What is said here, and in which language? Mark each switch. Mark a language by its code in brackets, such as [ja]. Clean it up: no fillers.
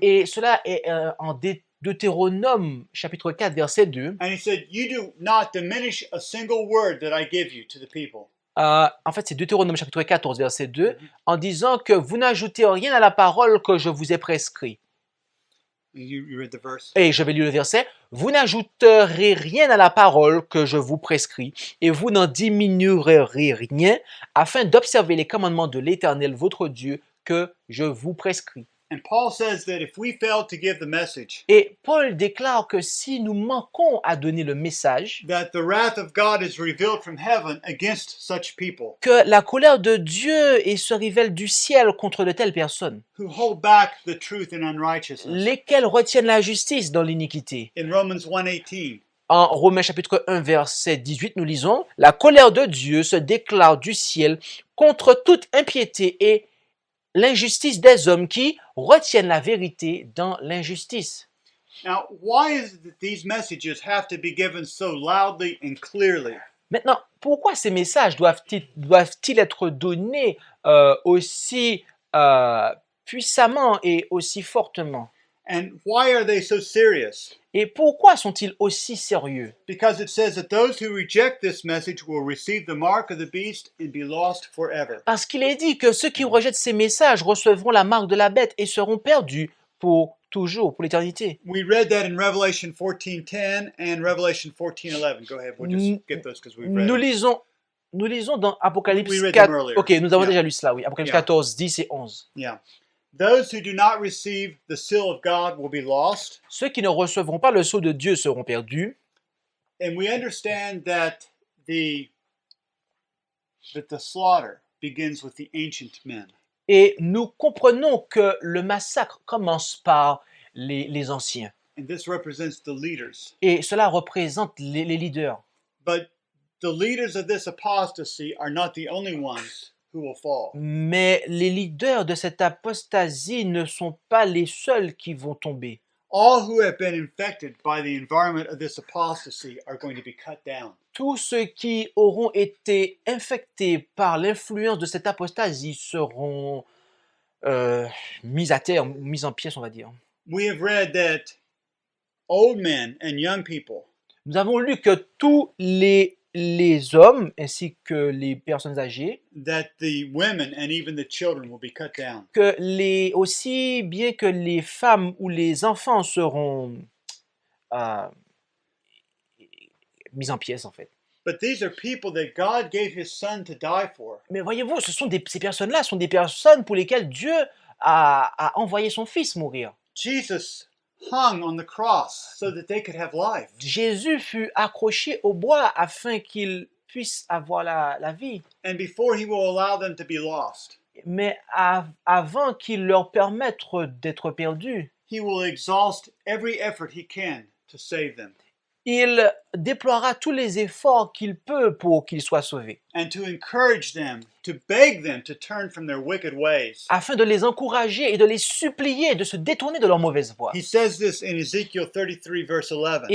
[fr] et cela est en Deutéronome chapitre 4 verset 2. [en] and he said, "You do not diminish a single word that I give you to the people." [fr] En fait, c'est Deutéronome chapitre 14 verset 2, en disant que vous n'ajoutez rien à la parole que je vous ai prescrit. [en] You read the verse. [fr] Et je vais lire le verset. Vous n'ajouterez rien à la parole que je vous prescris, et vous n'en diminuerez rien, afin d'observer les commandements de l'Éternel, votre Dieu, que je vous prescris. [en] And Paul says that if we fail to give the message, [fr] Et Paul déclare que si nous manquons à donner le message, [en] that the wrath of God is revealed from heaven against such people [fr] que la colère de Dieu se révèle du ciel contre de telles personnes, [en] who hold back the truth in unrighteousness. [fr] lesquelles retiennent la justice dans l'iniquité. [en] In Romans 1:18, [fr] En Romains chapitre 1 verset 18, nous lisons « La colère de Dieu se déclare du ciel contre toute impiété et l'injustice des hommes qui retiennent la vérité dans l'injustice. » [en] now, why is it that these messages have to be given so loudly and clearly? [fr] Maintenant, pourquoi ces messages doivent-ils être donnés aussi puissamment et aussi fortement? [en] And why are they so serious? [fr] Et pourquoi sont-ils aussi sérieux? [en] Because it says that those who reject this message will receive the mark of the beast and be lost forever. [fr] Parce qu'il est dit que ceux qui rejettent ces messages recevront la marque de la bête et seront perdus pour toujours, pour l'éternité. [en] We read that in Revelation 14:10 and Revelation 14:11. Go ahead, we'll just skip those because we've read [fr] Nous [en] them. [fr] lisons dans Apocalypse [en] We read 4. them earlier. [fr] Ok, nous avons [en] Yeah. [fr] déjà lu cela, oui. Apocalypse [en] Yeah. [fr] 14, 10 et 11. [en] Yeah. Those who do not receive the seal of God will be lost. [fr] Ceux qui ne recevront pas le sceau de Dieu seront perdus. [en] And we understand that the slaughter begins with the ancient men. [fr] Et nous comprenons que le massacre commence par les anciens. [en] And this represents the leaders. [fr] Et cela représente les leaders. [en] But the leaders of this apostasy are not the only ones who will fall. [fr] Mais les leaders de cette apostasie ne sont pas les seuls qui vont tomber. [en] All who have been infected by the environment of this apostasy are going to be cut down. [fr] Tous ceux qui auront été infectés par l'influence de cette apostasie seront mis à terre, mis en pièces, on va dire. [en] We have read that old men and young people [fr] Nous avons lu que tous les hommes ainsi que les personnes âgées, [en] that the women and even the children will be cut down. [fr] que aussi bien que les femmes ou les enfants seront mis en pièces en fait. [en] But these are people that God gave his son to die for. [fr] Mais voyez-vous, ces personnes-là sont des personnes pour lesquelles Dieu a envoyé son fils mourir. [en] Jesus hung on the cross so that they could have life. [fr] Jésus fut accroché au bois afin qu'il puisse avoir la vie. [en] And before he will allow them to be lost, [fr] Mais avant qu'il leur permette d'être perdus, [en] he will exhaust every effort he can to save them [fr] il déploiera tous les efforts qu'il peut pour qu'ils soient sauvés, [en] and to encourage them, to beg them to turn from their wicked ways. [fr] afin de les encourager et de les supplier de se détourner de leur mauvaise voie. [en] He says this in Ezekiel 33 verse 11.